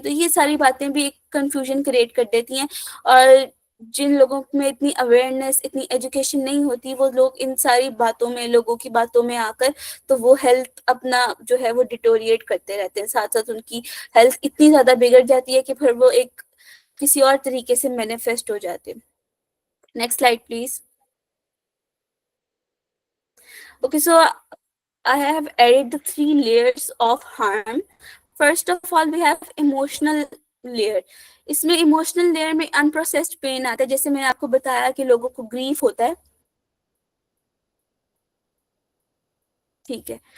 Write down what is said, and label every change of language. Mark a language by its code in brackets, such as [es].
[ur] تو یہ ساری باتیں بھی ایک کنفیوژن کریٹ کر دیتی ہیں، اور جن لوگوں میں اتنی اویئرنیس، اتنی ایجوکیشن نہیں ہوتی، وہ لوگ ان ساری باتوں میں، لوگوں کی باتوں میں آ کر تو وہ ہیلتھ اپنا جو ہے وہ ڈیٹوریٹ کرتے رہتے ہیں. ساتھ ساتھ ان کی ہیلتھ اتنی زیادہ بگڑ جاتی ہے کہ پھر وہ ایک کسی اور طریقے سے مینیفیسٹ ہو جاتے ہیں. Next slide please. [en] Okay, so I have added the 3 layers of harm. First of all, we have emotional layer. [ur] اس میں emotional layer میں unprocessed pain آتا ہے، جیسے میں نے آپ کو بتایا کہ لوگوں کو grief ہوتا ہے، ٹھیک ہے.